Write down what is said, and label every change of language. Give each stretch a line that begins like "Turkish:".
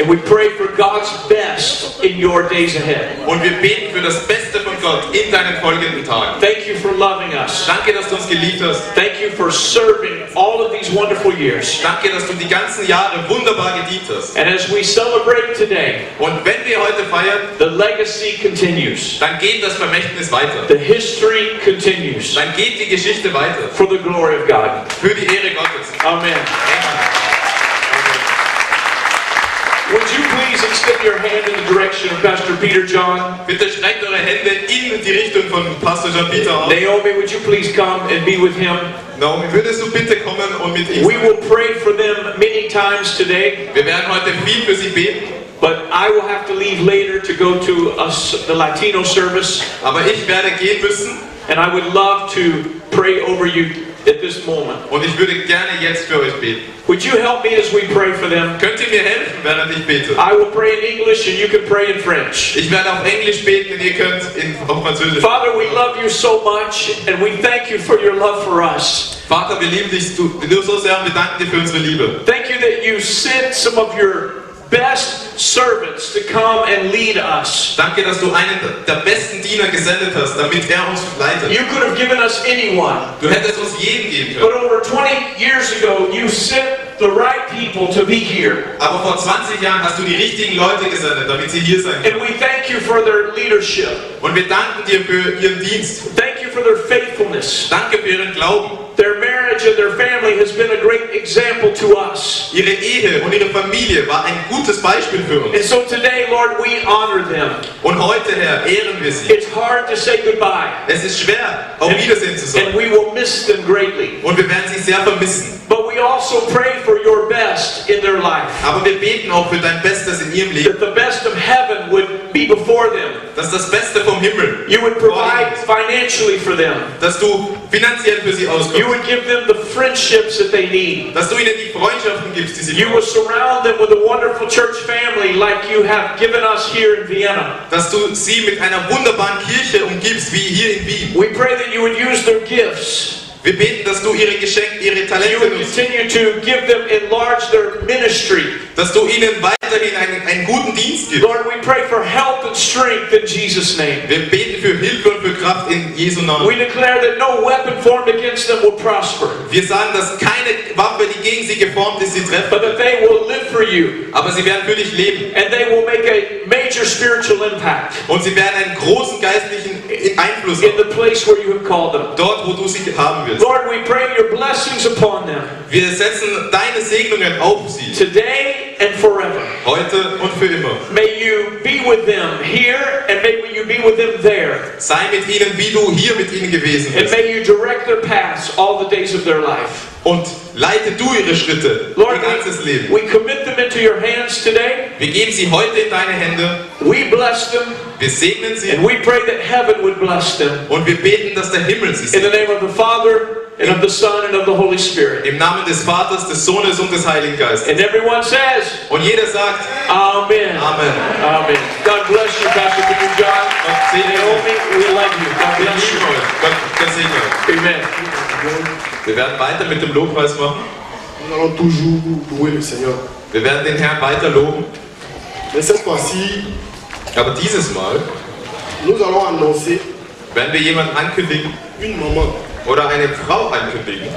English: and we pray for God's best in your days ahead.
German: Und wir beten für das Beste von Gott in deinen folgenden Tagen.
English: Thank you for loving us.
German: Danke, dass du uns geliebt hast.
English: Thank you for serving all of these wonderful years.
German: Danke, dass du die ganzen Jahre wunderbar gedient hast.
English: And as we celebrate today,
German: Und wenn wir heute feiern,
English: the legacy continues.
German: dann geht das Vermächtnis weiter.
English: The history continues
German: Dann geht die Geschichte weiter.
English: for the glory of God.
German: Für die Ehre Gottes.
English: Amen. Would you please extend your hand in the direction of Pastor Peter John?
German: Bitte streckt eure Hände in die Richtung von Pastor John Peter aus.
English: Naomi, would you please come and be with him?
German: Naomi, würdest du bitte kommen und mit ihm
English: We
German: sein?
English: will pray for them many times today,
German: Wir werden heute viel für sie beten,
English: but I will have to leave later to go to the Latino service,
German: aber ich werde gehen müssen
English: and I would love to pray over you at this moment.
German: und ich würde gerne jetzt für euch beten.
English: Would you help me as we pray for them?
German: Könnt ihr mir helfen, während ich bete?
English: I will pray in English and you can pray in French.
German: Ich werde auf Englisch beten und ihr könnt auf Französisch.
English: Father, we love you so much, and we thank you for your love for us.
German: Vater, wir lieben dich du so sehr und wir danken dir für unsere Liebe.
English: Thank you that you sent some of your best servants to come and lead us.
German: Danke, dass du einen der besten Diener gesendet hast, damit er uns leitet.
English: You could have given us anyone,
German: Du hättest uns jeden geben
English: but
German: können.
English: over 20 years ago, you sent the right people to be here.
German: Aber vor 20 Jahren hast du die richtigen Leute gesendet, damit sie hier sein können.
English: And we thank you for their leadership.
German: Und wir danken dir für ihren Dienst.
English: Thank you for their faithfulness.
German: Danke für ihren Glauben.
English: Their marriage and their family has been a great example to us.
German: Ihre Ehe und ihre Familie war ein gutes Beispiel für
English: And
German: uns.
English: so today, Lord, we honor them.
German: Und heute, Herr, ehren wir sie.
English: It's hard to say goodbye,
German: Es ist schwer, auf Wiedersehen zu
English: and
German: sagen.
English: we will miss them greatly.
German: Und wir werden sie sehr vermissen.
English: But we also pray for your best in their life.
German: Aber wir beten auch für dein Bestes in ihrem Leben.
English: That the best of heaven would be before them.
German: Dass das Beste vom Himmel,
English: You would provide financially for them.
German: dass du finanziell für sie
English: You
German: auskommst.
English: would give them them the friendships that they need.
German: Dass du ihnen die Freundschaften gibst, die sie
English: You will
German: brauchen.
English: surround them with a wonderful church family like you have given us here in Vienna.
German: Dass du sie mit einer wunderbaren Kirche umgibst, wie hier in Wien.
English: We pray that you would use their gifts.
German: Wir beten, dass du ihre Geschenke, ihre
English: You
German: Talente
English: would
German: nutzt.
English: continue to give them, enlarge their ministry.
German: Dass du ihnen weiterhin einen guten Dienst gibst.
English: Lord, we pray for health and strength in Jesus' name.
German: Wir beten für Hilfe und für Kraft in Jesu Namen.
English: We declare that no weapon formed against them will prosper,
German: Wir sagen, dass keine Waffe, die gegen sie geformt ist, sie treffen.
English: but that they will live for you,
German: Aber sie werden für dich leben.
English: and they will make a major spiritual impact
German: Und sie werden einen großen geistlichen Einfluss
English: in
German: haben.
English: the place where you have called them.
German: Dort, wo du sie haben willst.
English: Lord, we pray your blessings upon them
German: Wir setzen deine Segnungen auf sie.
English: today and forever.
German: Heute und für immer.
English: May you be with them here, and may you be with them there.
German: Sei mit ihnen, wie du hier mit ihnen gewesen
English: And
German: bist.
English: may you direct their paths all the days of their life.
German: Und leite du ihre Schritte,
English: Lord,
German: ihr ganzes Leben.
English: we commit them into your hands today.
German: Wir geben sie heute in deine Hände.
English: We bless them,
German: Wir segnen sie.
English: and we pray that heaven would bless them.
German: Und wir beten, dass der Himmel sie
English: In the
German: segnet.
English: name of the Father, and of the Son, and of the Holy Spirit.
German: Im Namen des Vaters, des Sohnes und des Heiligen Geistes.
English: And everyone says,
German: Und jeder sagt,
English: Amen.
German: Amen.
English: Amen. God bless you, Pastor Peter John.
German: Gott segne
English: Naomi,
German: euch.
English: we love you. God
German: Wir
English: bless
German: lieben
English: you.
German: euch. Gott segne euch. Amen. Wir werden weiter mit dem Lobpreis machen.
French: Nous allons toujours louer le Seigneur.
German: Wir werden den Herrn weiter loben.
French: Mais cette fois-ci,
German: Aber dieses Mal
French: nous allons annoncer
German: werden wir jemanden ankündigen
French: une maman.
German: oder eine Frau ankündigen.